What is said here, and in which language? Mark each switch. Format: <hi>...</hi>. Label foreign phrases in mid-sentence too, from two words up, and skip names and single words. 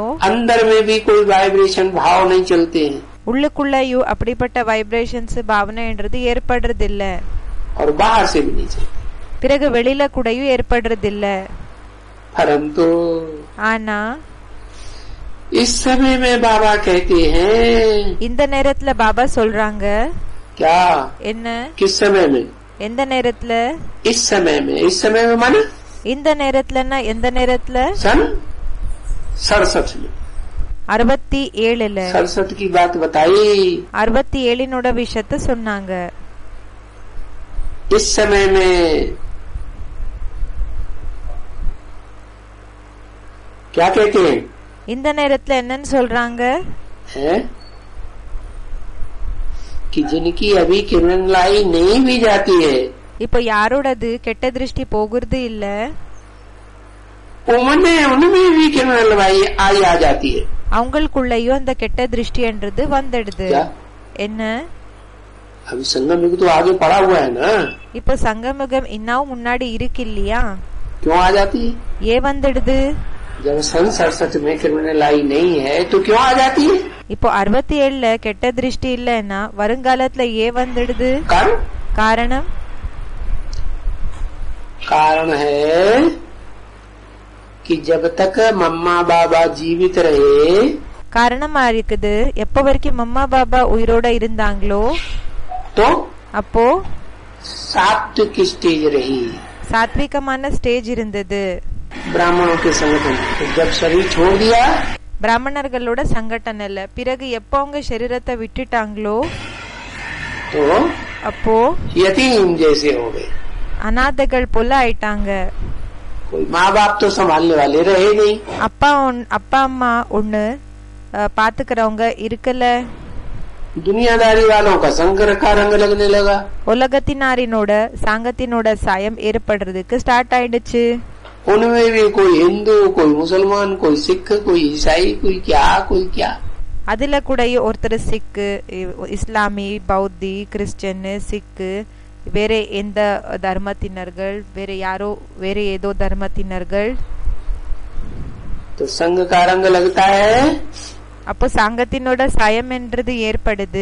<hi>अंदर में भी कोई वाइब्रेशन भाव नहीं चलते हैं</hi> <ta>உள்ளுக்குள்ளேயும் அப்படிப்பட்ட வைப்ரேஷன்ஸ் பாவனைன்றது ஏற்படுறது இல்ல,</ta> <hi>और बाहर से भी नहीं चलते.</hi> <ta>பிறகு வெளியில கூடயும் ஏற்படுறது இல்ல.</ta> <hi>परंतु</hi> <ta>ஆனா</ta> <hi>इस समय में बाबा कहते हैं,</hi> <ta>இந்த நேரத்துல பாபா சொல்றாங்க,</ta> <hi>क्या?</hi> <ta>என்ன?</ta> <hi>किस समय में?</hi> <ta>எந்த நேரத்துல?</ta> <hi>इस समय में. इस समय में माने</hi> <ta>இந்த நேரத்துலன்னா எந்த நேரத்துல?</ta> <hi>सन 67 में.</hi> <ta>67ல</ta> <hi>67 की बात बताई.</hi> <ta>67னோட விஷயத்த சொன்னாங்க.</ta> <hi>इस समय में क्या कहते हैं?</hi> <ta>இந்த நேரத்துல என்னன்னு சொல்றாங்க?</ta> <hi>है कि जिनकी अभी क्रिमिनलाई नहीं भी जाती है,</hi> <ta>இப்போ யாரோடது கெட்ட திருஷ்டி போகிறது இல்ல,</ta> <hi>उनमें भी क्रिमिनलाई आ जाती है.</hi> <ta>அவங்களுக்குள்ளயும் அந்த கெட்ட திருஷ்டின்றது வந்துடுது.</ta> <hi>क्या?</hi> <ta>என்ன?</ta> <hi>अभी संगम युग तो आगे पड़ा हुआ है ना.</hi> <ta>இப்போ சங்கமுகம் இன்னும் முன்னாடி இருக்கு இல்லையா?</ta> <hi>क्यों आ जाती है?</hi> <ta>ஏன் வந்துடுது?</ta> <hi>जब सन 67 में क्रिमिनलाई नहीं है तो क्यों आ जाती है?</hi> <ta>இப்போ 67ல கெட்ட திருஷ்டி இல்லன்னா வருங்காலத்துல ஏன் வந்துடுது? காரணம்</ta> <hi>कारण है कि जब तक मम्मा बाबा जीवित रहे,</hi> <ta>காரணமா இருக்குது எப்ப வரைக்கும் மம்மா பாபா உயிரோட இருந்தாங்களோ</ta> <hi>तो</hi> <ta>அப்போ</ta> <hi>सात्विक स्टेज रही,</hi> <ta>சாத்விகமான ஸ்டேஜ் இருந்தது.</ta> <hi>ब्राह्मणों के संगठन. तो जब शरीर छोड़ दिया,</hi> <ta>பிராமணர்களோட சங்கட்டனல்ல, பிறகு எப்ப அவங்க சரீரத்தை விட்டுட்டாங்களோ</ta> <hi>तो</hi> <ta>அப்போ</ta> <hi>यतीम जैसे हो गए.</hi> <ta>அநாதைகள் போல ஆயிட்டாங்க.</ta> <hi>कोई माँ बाप तो संभालने वाले रहे नहीं.</hi> <ta>அப்பா அம்மா ஒண்ணு பாத்துக்கிறவங்க இருக்கல.</ta> <hi>दुनियादारी वालों का संकर का रंग लगने लगा.</hi> <ta>உலகத்தினாரினோட சாங்கத்தினோட சாயம் ஏற்படுறதுக்கு ஸ்டார்ட் ஆயிடுச்சு.</ta> <hi>उनमें भी कोई हिंदू, कोई मुसलमान, कोई सिख, कोई ईसाई, कोई क्या.</hi> <ta>அதுல கூட ஒருத்தர் சிக்கு, இஸ்லாமி, பௌத்தி, கிறிஸ்டியன், சிக்கு, வேற எந்த தர்மத்தினர்கள், வேற ஏதோ தர்மத்தினர்கள்.</ta> <hi>तो संघ का रंग लगता है.</hi> <ta>அப்போ சாங்கத்தினோட சாயம் என்றது ஏற்படுது.</ta>